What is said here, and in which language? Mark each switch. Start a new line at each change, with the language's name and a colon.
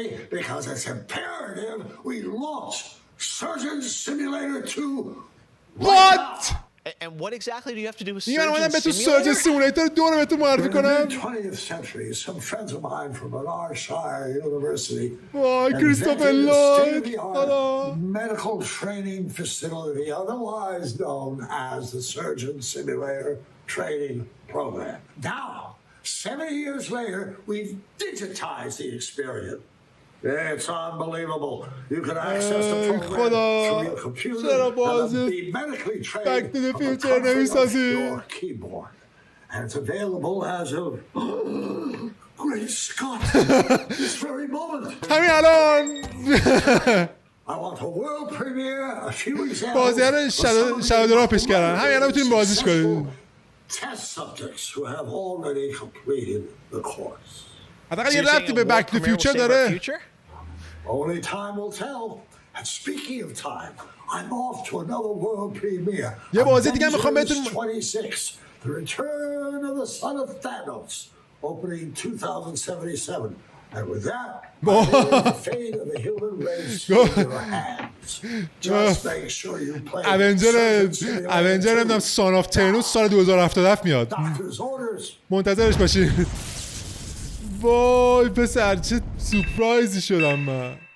English: Because it's imperative we launch Surgeon Simulator 2. What? And what exactly do you have to do with
Persian: Surgeon Simulator 2 رو بهتون معرفی کنم.
English: In the 20th century, some friends of mine from Bernardshire University Christopher Lloyd medical training facility, otherwise known as the Surgeon Simulator Training Program. Now, 7 years later, we've digitized the experience. It's unbelievable. You can access the program through your computer and be medically trained from the comfort of your keyboard. And it's available as of Great Scott! This very moment.
Persian: همین الان.
English: I want a world premiere, a few examples.
Persian: بازی‌ها شادو پیش کردن. همین الان میتونیم بازیش کنیم.
English: Test subjects who have already completed the course.
Persian: حداقل یه ربطی به بک تو فیوچر داره.
English: Only time will tell. And speaking of time, I'm off to another world premiere.
Persian: یه بازی دیگه میخوام بهتون
English: 26, The Return of the Son of Thanos, opening 2077. And with that, the fate of the human race in your hands. Just make sure you play.
Persian: Avenger نمیدونم سان آف تینوس سال 2077 میاد. منتظرش باشید. وای پسر چه سورپرایزی شدم من.